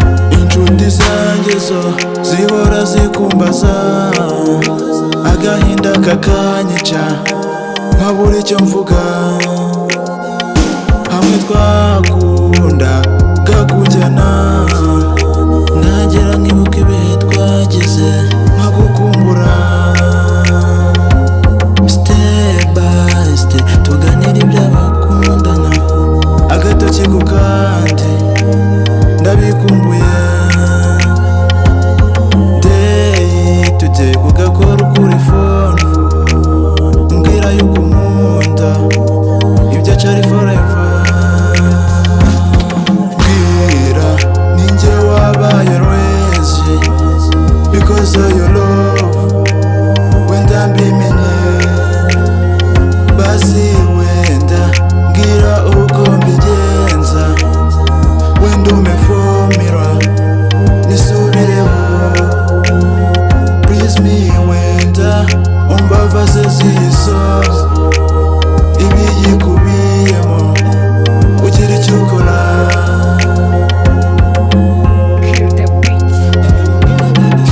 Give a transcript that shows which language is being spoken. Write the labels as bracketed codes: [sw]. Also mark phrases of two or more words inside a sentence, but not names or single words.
[rw] Inshuti zanjye zo zihora zikumbaza, agahinda kakanyica, nkabura icyo mvuga. Hamwe twakundaga kujyana, nagera nkibuka ibihe twagize, nkagukumbura. [en] Step by step, [rw] tuganira iby'abakundana, agatoki ku kandi, ndabikumbuye. [en] Day to day, [rw] ugakora kuri phone, umbwira yuko unkunda, ibyacu ari forever. Mbwira, ni njye wabaye [en] always, because of your love, [rw] wenda mbimenye. Basi wenda, mbwira uko mbigenza, wenda umefomera, nisubireho. [en] Please me, [rw] wenda, umbabaze ziso, ibiyikubiyemo, ugire icyo ukora. [en] Kill the beats.